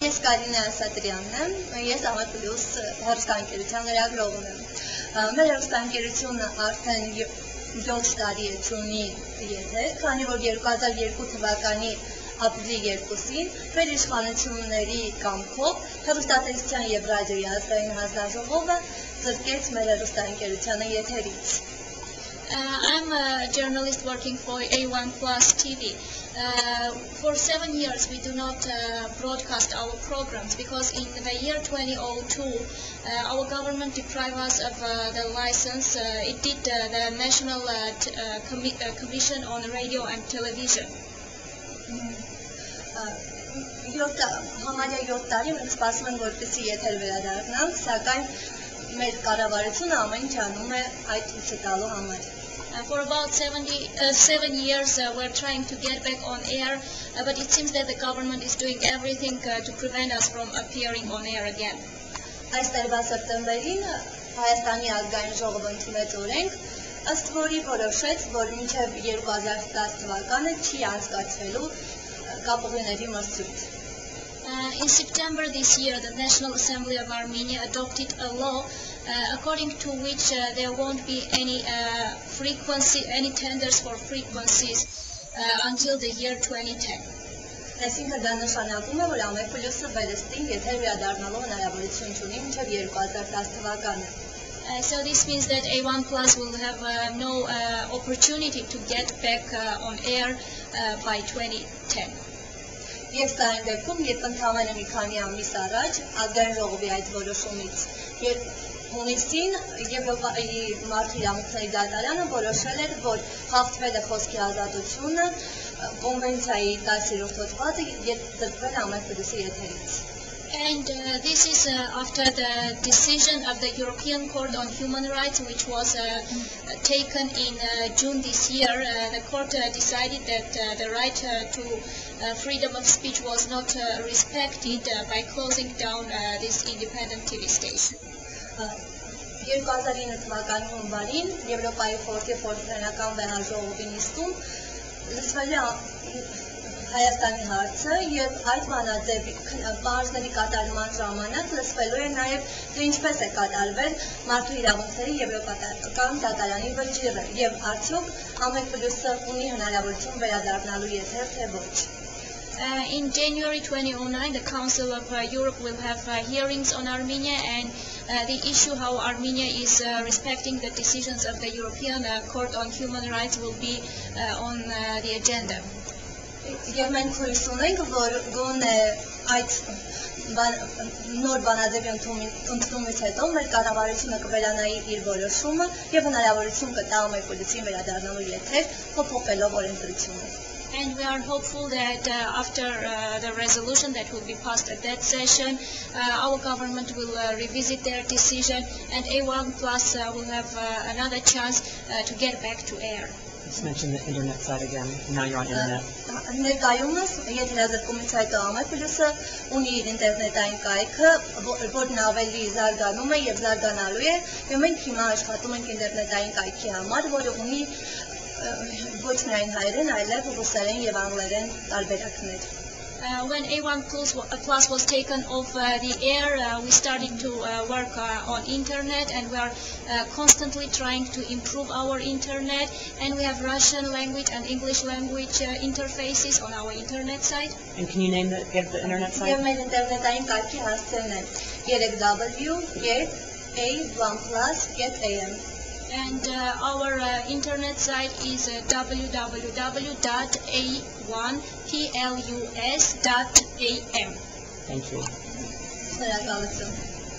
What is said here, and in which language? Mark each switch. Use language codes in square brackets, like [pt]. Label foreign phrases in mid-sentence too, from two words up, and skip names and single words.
[hy] Ես Կարինե Ասատրյանն եմ, ես Ամեփլյուս հեռուստաընկերության լրագրողն եմ։ Մեր հեռուստաընկերությունը արդեն 7 տարի է ունի եթեր, քանի որ 2002 թվականի ապրիլի 2-ին վերիշխանությունների կամքով հեռուստատեսության եւ ռադիոյի ազգային հանձնաժողովը զրկեց մեր հեռուստաընկերությանը եթերից։ [en] I'm a journalist working for A1 Plus TV. For 7 years we do not broadcast our programs because in the year 2002 our government deprived us of the license. It did the National Commission on Radio and Television. [hy] Համարյա 7 տարի մենք սպասում ենք որպեսզի եթեր վերադառնանք, սակայն մեր կառավարությունը ամեն ինչ անում է այդ ցույց տալու համար։ [en] For about 7 years we're trying to get back on air, but it seems that the government is doing everything to prevent us from appearing on air again. [hy] Այս տարվա սեպտեմբերին Հայաստանի ազգային ժողովը ընդունեց օրենք, ըստ որի որոշեց, որ մինչև 2010 թվականը չի անցկացվելու կապուղիների մրցույթ։ [en] In September this year, the National Assembly of Armenia adopted a law according to which there won't be any tenders for frequencies until the year 2010. [hy] Այսինքն դա նշանակում է, որ Ամեփլյուսը վերստին եթեր վերադառնալու հնարավորություն չունի մինչև 2010 թվականը։ [en] So this means that A1 Plus will have no opportunity to get back on air by 2010. [hy] Եվ դա այն դեպքում, երբ ընդամենը մի քանի ամիս առաջ ազգային ժողովի այդ որոշումից հունիսին Եվրոպայի մարդու իրավունքների դատարանը որոշել էր, որ խախտվել է խոսքի ազատությունը, կոնվենցիայի 10-րդ հոդվածը զրկվել Ամեփլյուսի եթերից։ [en] And this is after the decision of the European Court on Human Rights, which was taken in June this year. The court decided that the right to freedom of speech was not respected by closing down this independent TV station. [hy] 2009 թվականի հունվարին Եվրոպայի խորհրդի խորհրդարանական վեհաժողովի նիստում լսվել է Հայաստանի հարցը եւ այդ բանաձևի բաժների կատարման ժամանակ լսվելու է նաեւ թե ինչպես է կատարվել մարդու իրավունքների եվրոպական դատարանի վճիռը եւ արդյոք Ամեփլյուսը ունի հնարավորություն վերադառնալու եթեր թե ոչ։ [en] In January 2009, the Council of Europe will have hearings on Armenia and the issue how Armenia is respecting the decisions of the European Court on Human Rights will be on the agenda. [hy] Եվ մենք հույս ունենք, որ գոնե այդ նոր բանաձևի ընդունումից հետո մեր կառավարությունը կվերանայի իր որոշումը եւ հնարավորություն կտա Ամեփլյուսին վերադառնալու եթեր փոփոխելով օրենսդրությունը։ [en] And we are hopeful that after the resolution that will be passed at that session, our government will revisit their decision and A1 Plus will have another chance to get back to air. Let's mention the internet side again. Now you're on internet. [hy] Ներկայումս եթերազրկումից հետո Ամեփլյուսը ունի իր ինտերնետային կայքը, որն ավելի զարգանում է եւ զարգանալու է, եւ մենք հիմա աշխատում ենք ինտերնետային կայքի համար, որը ունի ոչ միայն հայերեն, այլև ռուսերեն եւ անգլերեն տարբերակներ։ [en] When A1 Plus was taken off the air, we started to work on internet and we are constantly trying to improve our internet and we have Russian language and English language interfaces on our internet site. And can you give the internet site? [hy] Եվ մեր ինտերնետային կայքի հասցեն է 3w.a1plus.am. [en] And our internet site is www.a1plus.am. Thank you.